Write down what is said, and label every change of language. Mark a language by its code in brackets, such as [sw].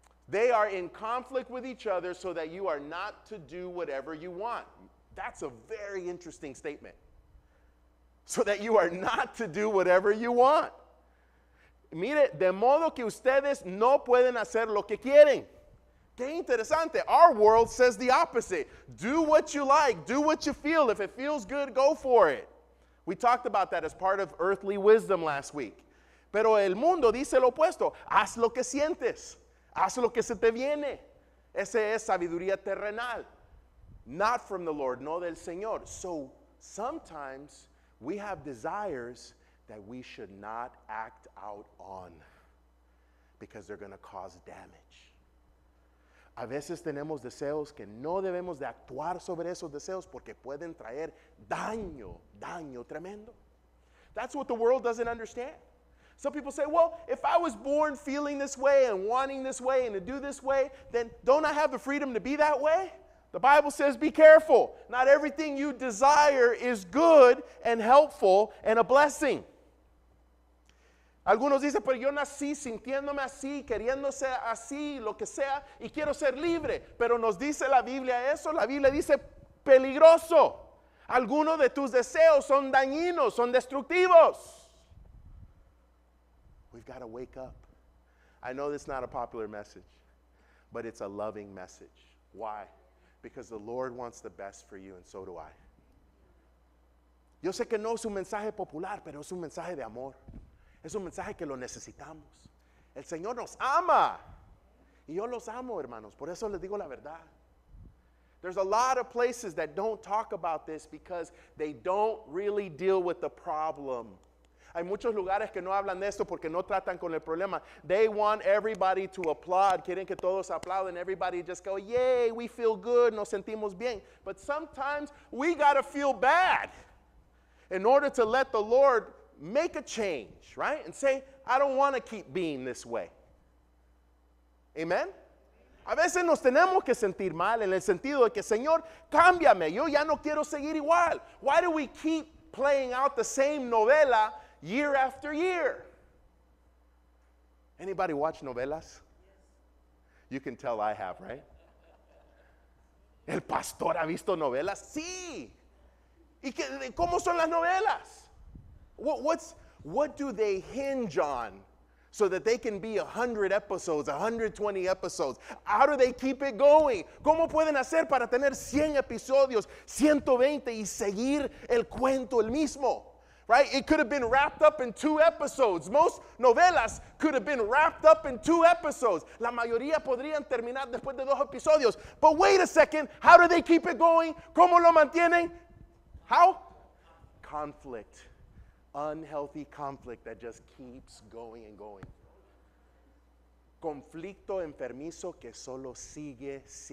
[en] They are in conflict with each other so that you are not to do whatever you want. That's a very interesting statement. So that you are not to do whatever you want. [es] Mire, de modo que ustedes no pueden hacer lo que quieren. Qué interesante. [en] Our world says the opposite. Do what you like. Do what you feel. If it feels good, go for it. We talked about that as part of earthly wisdom last week. [es] Pero el mundo dice lo opuesto. Haz lo que sientes. Haz lo que se te viene. Esa es sabiduría terrenal. [en] Not from the Lord, [es] no del Señor. [en] So sometimes we have desires that we should not act out on because they're going to cause damage. [es] A veces tenemos deseos que no debemos de actuar sobre esos deseos porque pueden traer daño tremendo. [en] That's what the world doesn't understand. Some people say, well, if I was born feeling this way and wanting this way and to do this way, then don't I have the freedom to be that way? The Bible says be careful. Not everything you desire is good and helpful and a blessing. [es] Algunos dicen, pero yo nací sintiéndome así, queriendo ser así, lo que sea, y quiero ser libre. Pero nos dice la Biblia eso. La Biblia dice peligroso. Algunos de tus deseos son dañinos, son destructivos. [en] We've got to wake up. I know this is not a popular message, but it's a loving message. Why? Because the Lord wants the best for you, and so do I. [es] Yo sé que no es un mensaje popular, pero es un mensaje de amor. Es un mensaje que lo necesitamos. El Señor nos ama. Y yo los amo, hermanos. Por eso les digo la verdad. [en] There's a lot of places that don't talk about this because they don't really deal with the problem. [es] Hay muchos lugares que no hablan de esto porque no tratan con el problema. [en] They want everybody to applaud. [es] Quieren que todos aplauden. [en] Everybody just go, yay, we feel good, [es] nos sentimos bien. [en] But sometimes we got to feel bad in order to let the Lord make a change, right? And say, I don't want to keep being this way. Amen? [es] A veces nos tenemos que sentir mal en el sentido de que, Señor, cámbiame, yo ya no quiero seguir igual. [en] Why do we keep playing out the same novela year after year? Anybody watch novelas? You can tell I have, right? [es] ¿El pastor ha visto novelas? Sí. ¿Y cómo son las novelas? [en] What do they hinge on? So that they can be 100 episodes, 120 episodes. How do they keep it going? [es] ¿Cómo pueden hacer para tener 100 episodios, 120 y seguir el cuento el mismo? [en] Right? It could have been wrapped up in 2 episodes. Most novelas could have been wrapped up in 2 episodes. [es] La mayoría podrían terminar después de 2 episodios. [en] But wait a second, how do they keep it going? [es] ¿Cómo lo mantienen? [en] How? Conflict. Unhealthy conflict that just keeps going and going. [es] Conflicto enfermizo que solo sigue.